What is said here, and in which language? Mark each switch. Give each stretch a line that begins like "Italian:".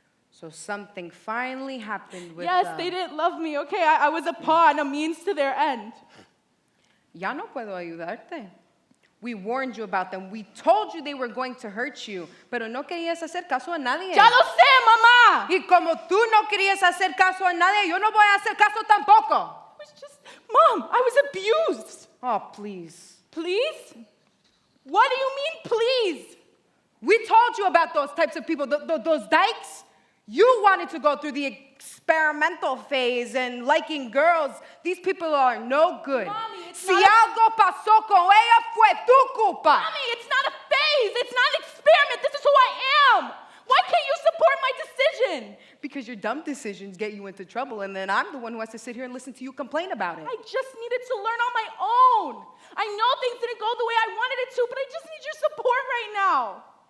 English: So something finally happened with Yes, they didn't love me, okay? I was a pawn, a means to their end.
Spanish: Ya no puedo ayudarte.
English: We warned you about them. We told you they were going to hurt you,
Spanish: pero no querías hacer caso a nadie. ¡Ya lo sé, mamá! Y como tú no querías hacer caso a nadie, yo no voy a hacer caso tampoco.
English: It was just, Mom, I was abused. Oh, please. Please? What do you mean, please? We told you about those types of people, those dykes. You wanted to go through the experimental phase and liking girls. These people are no good. Mommy, it's
Spanish: Si
English: not
Spanish: algo pasó con ella fue tu culpa.
English: Mommy, it's not a phase. It's not an experiment. This is who I am. Why can't you support my decision? Because your dumb decisions get you into trouble, and then I'm the one who has to sit here and listen to you complain about it. I just needed to learn on my own. I know things didn't go the way I wanted it to, but I just need your support right now.